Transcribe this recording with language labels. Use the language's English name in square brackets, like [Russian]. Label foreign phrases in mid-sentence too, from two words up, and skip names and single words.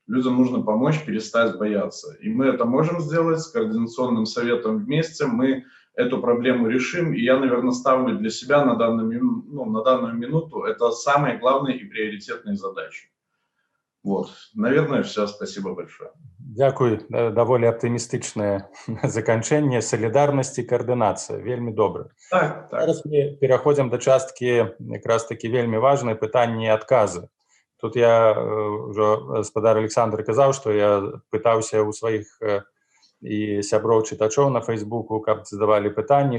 [Russian] Людям нужно помочь перестать бояться. И мы это можем сделать с Координационным советом вместе, мы эту проблему решим, и я, наверное, ставлю для себя на данную минуту это самые главные и приоритетные задачи. Наверное, все. Спасибо большое. [Ukrainian] Дякую. [Belarusian] Даволі аптымістычнае заканчэнне. Солідарнасць і каардынацыя. Вельмі добра. Так. Зараз мы пераходзім да часткі якраз такі вельмі важнай пытанні і адказы. Тут я ўжо, спадар Александр казаў, што я пытаўся ў сваіх і сяброў чытачоў на Фейсбуку, каб задавалі пытанні.